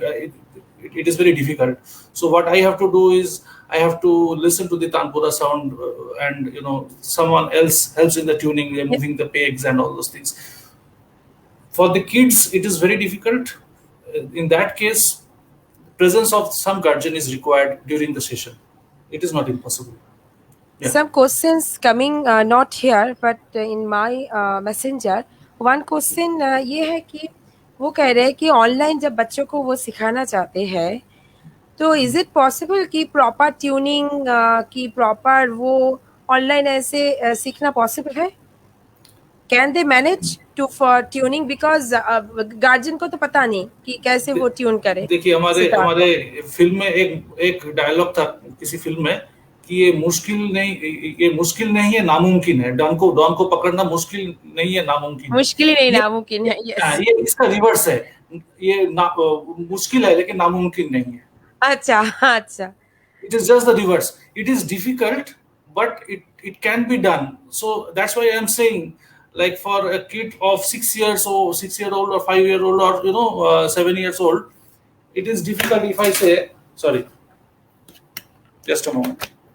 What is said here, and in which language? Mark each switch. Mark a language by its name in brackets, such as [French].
[English] It is very difficult. So what I have to do is I have to listen to the tanpura sound, and someone else helps in the tuning, removing the pegs and all those things. For the kids, it is very difficult. In that case, presence of some guardian is required during the session. It is not impossible. Yeah. Some questions coming not here but in my messenger. One question [Hindi] ये है कि वो कह रहे हैं कि online जब बच्चों को वो सिखाना चाहते हैं तो [English] is it possible [Hindi] कि प्रॉपर ट्यूनिंग की प्रॉपर वो ऑनलाइन ऐसे सीखना पॉसिबल है? [English] Can they manage to for tuning? [Hindi] Because guardian को तो पता नहीं कि कैसे वो ट्यून करे. देखिए, हमारे फिल्म में एक डायलॉग था किसी फिल्म में कि ये मुश्किल नहीं है, नामुमकिन है. डॉन को पकड़ना मुश्किल नहीं है, नामुमकिन. मुश्किल ही नहीं, नामुमकिन है. ये इसका रिवर्स है. ये मुश्किल है लेकिन नामुमकिन नहीं है. अच्छा. [English] It is just the reverse. It is difficult, but it can be done. So that's why I am saying, like for a kid of 6 years or 6-year-old or 5-year-old or 7 years old, it is difficult. If I say, sorry, just a moment.